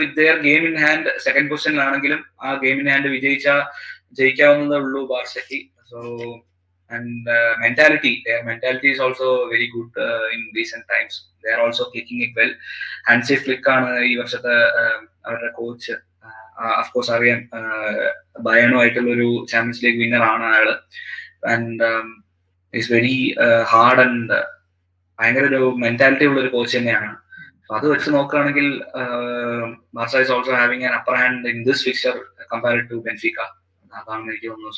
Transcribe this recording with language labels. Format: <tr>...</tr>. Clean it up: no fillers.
<en>with their game in hand</en> <ml>second പൊസിഷനിലാണെങ്കിലും ആ game in hand ജയിക്കാവുന്നതേ ഉള്ളൂ ബാർസയ്ക്ക്.</ml> <en>So and their mentality is also very good in recent times. They are also kicking it well.</en> <ml>Hansi Flick ആണ് ഈ വർഷത്തെ അവരുടെ coach. Of course അറിയാം, ബയേണും ആയിട്ടുള്ള ഒരു champions league winner ആണ് അയാള്.</ml> <en>and is very hard</en> <ml>and ഭയങ്കര ഒരു മെന്റാലിറ്റി ഉള്ള ഒരു കോച്ച് തന്നെയാണ്.</ml> <en>അത് വെച്ച് നോക്കുകയാണെങ്കിൽ Barca is also having an upper hand in this fixture compared to Benfica.</en> <ml>അതാണ് എനിക്ക് തോന്നുന്നത്.</ml>